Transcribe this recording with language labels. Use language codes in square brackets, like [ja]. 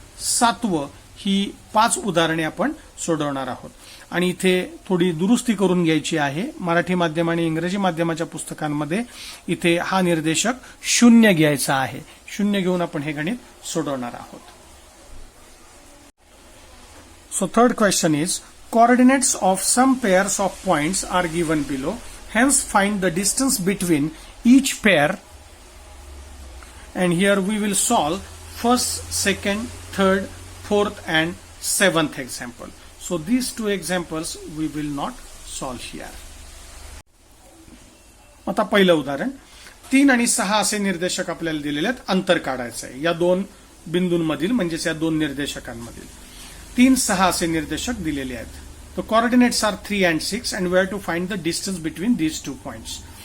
[mr] 7वं ही 5 उदाहरणे आपण सोडवणार आहोत. आणि इथे थोडी दुरुस्ती करून घ्यायची आहे. मराठी माध्यम आणि इंग्रजी माध्यमाच्या पुस्तकांमध्ये इथे हा निर्देशक 0 घ्यायचा आहे. 0 घेऊन आपण हे गणित सोडवणार आहोत. [en] So third question is, coordinates of some pairs of points are given below. Hence find the distance between each pair. And here we will solve first, second, third, fourth and 7th example. So these two examples we will not solve here. [mr] आता पहिलं उदाहरण, 3 आणि 6 असे निर्देशक आपल्याला दिलेले आहेत. अंतर काढायचं आहे या दोन बिंदूंमधील, म्हणजेच या दोन निर्देशकांमधील. 3, 6 असे निर्देशक दिलेले आहेत. [en] The coordinates are 3 and 6 and we have to find the distance between these 2 points.